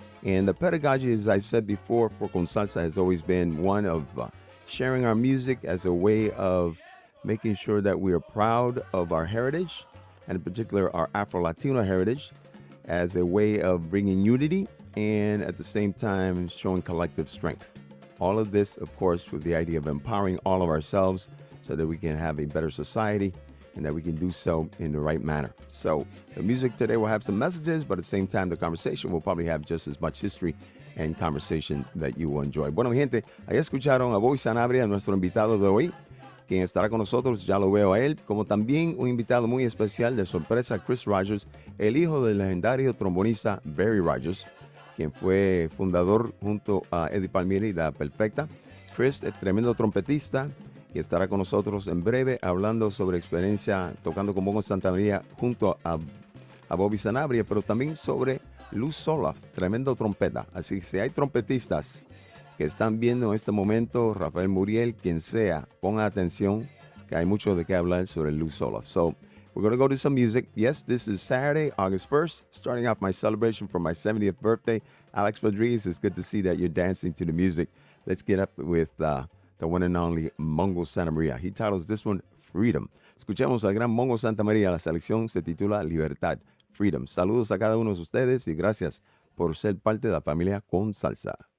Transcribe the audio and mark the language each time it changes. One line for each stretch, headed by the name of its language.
English: And the pedagogy, as I've said before, for Con Salsa has always been one of sharing our music as a way of making sure that we are proud of our heritage, and in particular our Afro-Latino heritage, as a way of bringing unity and at the same time showing collective strength. All of this, of course, with the idea of empowering all of ourselves so that we can have a better society and that we can do so in the right manner. So the music today will have some messages, but at the same time, the conversation will probably have just as much history and conversation that you will enjoy.
Spanish: Bueno, mi gente, ahí escucharon a Bobby Sanabria, nuestro invitado de hoy, quien estará con nosotros, ya lo veo a él, como también un invitado muy especial de sorpresa, Chris Rogers, el hijo del legendario trombonista Barry Rogers, quien fue fundador junto a Eddie Palmieri de La Perfecta. Chris es tremendo trompetista y estará con nosotros en breve hablando sobre experiencia tocando con Mongo Sanabria junto a Bobby Sanabria, pero también sobre Luz Soloff, tremendo trompeta. Así que si hay trompetistas que están viendo en este momento, Rafael Muriel, quien sea, ponga atención, que hay mucho de qué hablar sobre Luz Soloff.
English: So, we're going to go to some music. Yes, this is Saturday, August 1st, starting off my celebration for my 70th birthday. Alex Rodriguez, it's good to see that you're dancing to the music. Let's get up with the one and only Mongo Sanabria. He titles this one Freedom.
Spanish: Escuchemos al gran Mongo Santamaría. La selección se titula Libertad, Freedom. Saludos a cada uno de ustedes y gracias por ser parte de la familia Con Salsa.